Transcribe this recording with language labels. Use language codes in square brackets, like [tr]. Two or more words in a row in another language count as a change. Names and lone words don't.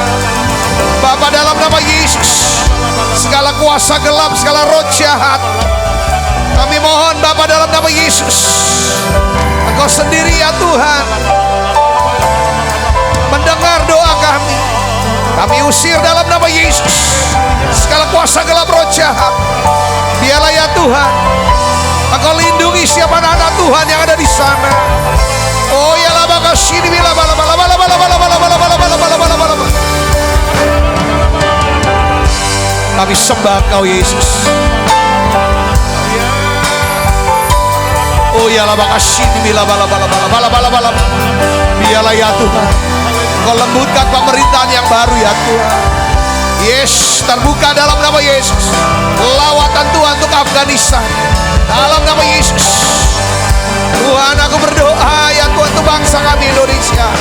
[id] Bapa, dalam nama Yesus, segala kuasa gelap, segala roh jahat, kami mohon Bapa dalam nama Yesus, Engkau sendiri ya Tuhan mendengar doa kami. Kami usir dalam nama Yesus segala kuasa gelap, roh jahat. Biarlah ya Tuhan Engkau lindungi siapa anak-anak Tuhan yang ada di sana. Oh ya laba kasini bila bala bala bala bala bala bala bala bala bala bala bala bala. Kami sembah Engkau Yesus. Oh ya laba kasini bila bala bala bala bala bala bala. Biarlah ya Tuhan Engkau lembutkan pemerintahan yang baru ya Tuhan. Yes, terbuka dalam nama Yesus lawatan Tuhan untuk Afghanistan dalam nama Yesus. Tuhan, aku berdoa ya Tuhan untuk bangsa kami Indonesia.